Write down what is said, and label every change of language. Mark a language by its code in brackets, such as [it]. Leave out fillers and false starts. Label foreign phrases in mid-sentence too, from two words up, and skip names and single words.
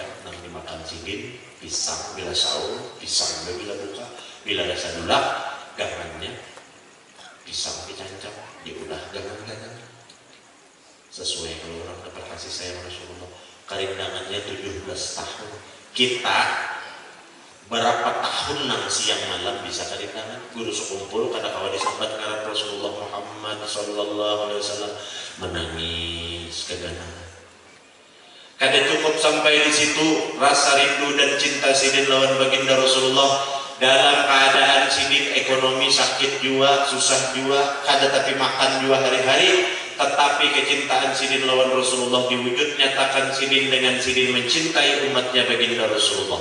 [bjn] Yang dimakan sidin pisang bila sahur, pisang bila buka, bila rasa dulak, garannya pisang dicancap, diulah gangan-gangan. [id] Sesuai kalau orang dapat kasih sayang Rasulullah, kerindangannya 17 tahun. [bjn] Kita berapa tahun nang siang malam bisa kerindangan? Guru sekumpul kada kawan disambat ngaran Rasulullah Muhammad [ar] صلى الله عليه وسلم [bjn] menangis keganangan. [id] Kada cukup sampai di situ rasa rindu dan cinta sidin lawan baginda Rasulullah. [bjn] Dalam keadaan sidin ekonomi sakit jua, susah jua, kada tapi makan jua hari-hari, tetapi kecintaan sidin lawan Rasulullah diwujud nyatakan sidin dengan sidin mencintai umatnya baginda Rasulullah.